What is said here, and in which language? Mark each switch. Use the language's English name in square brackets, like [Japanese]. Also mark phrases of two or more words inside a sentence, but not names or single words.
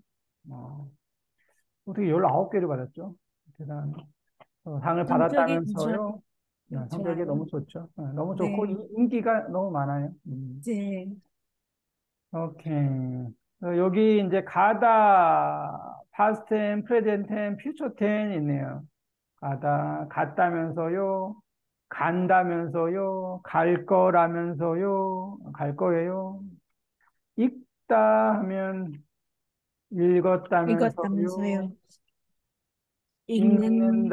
[Korean] 어, 어떻게 19개를 받았죠? 대단한. 상을 성격이 받았다면서요. 성격이 좋아요. 너무 좋죠. 너무 좋고 네. 인기가 너무 많아요. 네. 오케이. 여기 이제 가다, [English] past tense, present tense, future tense 있네요. [Korean] 갔다면서요. 간다면서요. 갈 거라면서요. 갈 거예요. 읽다 하면 읽었다면서요. 읽었다면서요. 읽는,